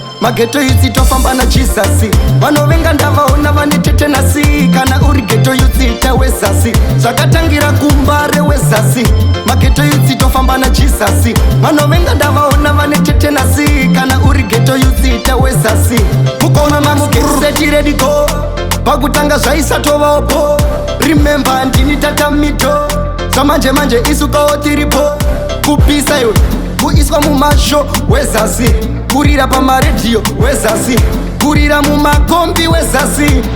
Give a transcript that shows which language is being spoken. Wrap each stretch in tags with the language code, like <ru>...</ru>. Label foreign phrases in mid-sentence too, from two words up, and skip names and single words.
<sn>Mageto idzi tofamba na Jesus. Vanovenga ndavaona vane tetenasi. Kana uri geto youth ita wezasi. Zvakatangira kumbare wezasi. Mageto idzi tofamba na Jesus. Vanovenga ndavaona vane tetenasi. Kana uri geto youth ita wezasi. Mukoma mamukuru.</sn> <en>Get set ready go.</en> <sn>Pakutanga zvaisatovapo. Remember, ndini tata mito. Samanje manje isu kawo tiripo. Kupisa iwe. Kuiswa mumasho wezasi. Kurira pamaredhiyo wezasi. Kurira mumakombi wezasi.</sn>